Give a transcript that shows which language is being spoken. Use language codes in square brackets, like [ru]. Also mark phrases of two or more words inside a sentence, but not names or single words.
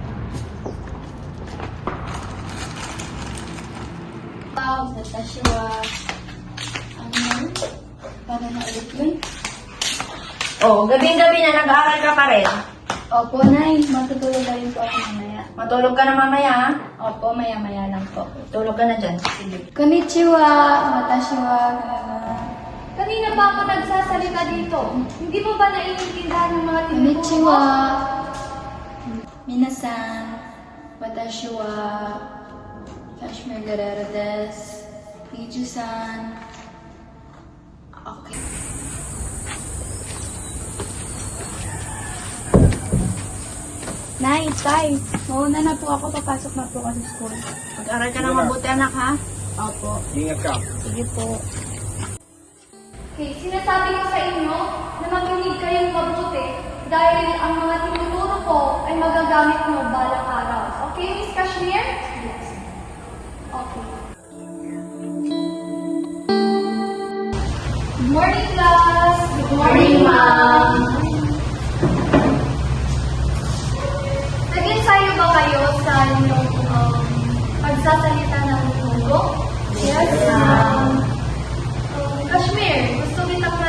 [tl] Wow, Natasha. Ano? Para na ulit yun? Oh, gabing-gabi na nag-aaral ka pa rin. Opo, nay. Matutulog na rin po ako mamaya. Matulog ka na mamaya, ha? Opo, maya-maya lang po. Tulog ka na dyan. Sige. Konnichiwa. [ja] 私は [tl] Kanina pa ako nagsasalita dito. Hindi mo ba naiintindihan yung mga tinuturo ko? Konnichiwa. [ja] Minasan. Watashi wa Kashmir Guerrero desu. [tl] Iju-san. Okay. Nay, tay. Mauna na po ako. Papasok na po ako sa school. Mag-aral ka na mabuti, anak, ha? Opo. Ingat ka. Sige po. Okay, sinasabi ko sa inyo na makinig kayong mabuti dahil ang mga tinuturo ko ay magagamit nyo balang araw. Okay, Miss Kashmir? [en] Yes. Okay. Good morning, class! Good morning, ma'am! [tl] Nag-ensayo ba kayo sa inyong pagsasalita ng Nihongo? [en] Yes, ma'am. [tl] Kashmir, gusto kita